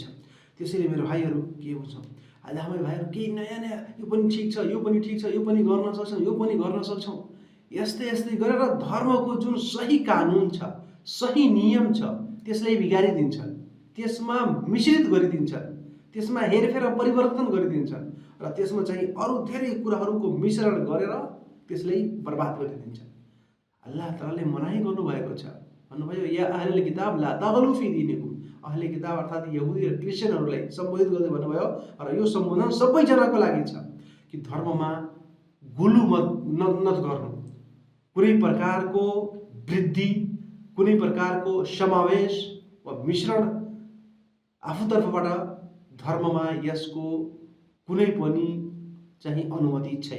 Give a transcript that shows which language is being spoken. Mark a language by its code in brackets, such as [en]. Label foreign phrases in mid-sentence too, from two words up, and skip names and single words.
[ne] त्यसैले मेरो भाइहरू के हुन्छ, आज हामी भाइहरू केही नयाँ नयाँ, यो पनि ठिक छ, यो पनि ठिक छ, यो पनि गर्न सक्छौँ, यो पनि गर्न सक्छौँ, यस्तै यस्तै गरेर धर्मको जुन सही कानुन छ, सही नियम छ, त्यसलाई बिगारिदिन्छन्, त्यसमा मिश्रित गरिदिन्छन्, त्यसमा हेरफेर परिवर्तन गरिदिन्छन् र त्यसमा चाहिँ अरू धेरै कुराहरूको मिश्रण गरेर त्यसलाई बर्बाद गरिदिन्छन्। अल्लाह तालाले मनाही गर्नुभएको छ, भन्नुभयो [ar] يا أهل الكتاب لا تغلوا في دينكم. أهل الكتاب [ne] अर्थात् यहुदी र क्रिस्चियनहरूलाई सम्बोधित गर्दै भन्नुभयो, र यो सम्बोधन सबैजनाको लागि छ कि धर्ममा गुलु मत गर्नु, कुनै प्रकारको वृद्धि, कुनै प्रकारको समावेश वा मिश्रण आफूतर्फबाट धर्ममा यसको कुनै पनि चाहिँ अनुमति छैन।